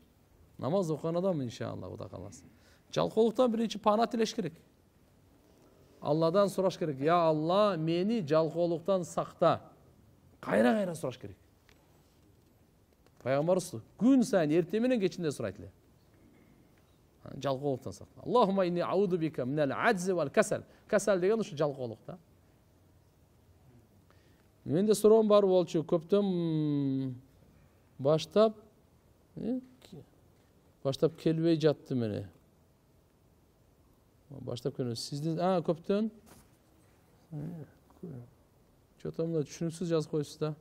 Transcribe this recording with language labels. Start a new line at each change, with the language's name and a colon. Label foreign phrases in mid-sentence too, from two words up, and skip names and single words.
Kyrgyz: Намаз окуган адам иншалла Кудай кааласа. Жалкоолуктан биринчи пана тилеш керек. Алладан сураш керек. Я Алла, мени жалкоолуктан сакта. Кайра сураш керек. Пайгамбарыбыз күн сайын эртең менен кечинде сурайт эле. Жалкоолуктан сакта.
Arabic: اللهم إني أعوذ بك من العجز والكسل.
Kyrgyz: Касал деген ушу жалкоолук да. Менде суроом бар болчу. Көптөн баштап келбей жатты мени. Баштап келбей. Сиздин көптөн чотомда түшүнүксүз жазып коюпсуз да.